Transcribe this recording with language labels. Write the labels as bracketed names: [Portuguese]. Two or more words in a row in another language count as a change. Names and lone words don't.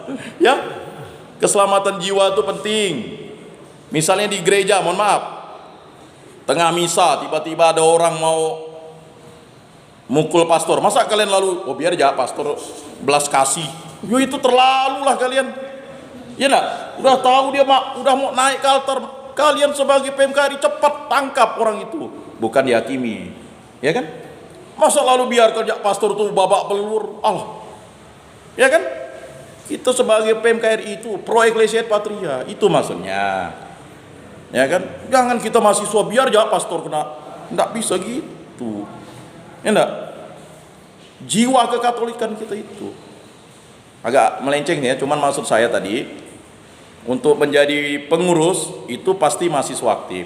[Indonesian] Ya, keselamatan jiwa itu penting. Misalnya di gereja, mohon maaf, tengah misa tiba-tiba ada orang mau mukul pastor, masa kalian lalu, oh biar aja pastor belas kasih, yo itu terlalu lah kalian, ya nak, udah tahu dia udah mau naik ke altar, kalian sebagai PMKRI cepat tangkap orang itu, bukan dihakimi, ya kan? Masa lalu biar kerja pastor tuh babak belur, Allah, ya kan? Kita sebagai PMKRI itu [Latin] pro ecclesia et patria, [Indonesian] itu maksudnya, ya kan? Jangan kita mahasiswa biar aja pastor kena, nggak bisa gitu. Ya enggak? Jiwa kekatolikan kita itu agak melenceng ya, cuman maksud saya tadi untuk menjadi pengurus itu pasti mahasiswa aktif.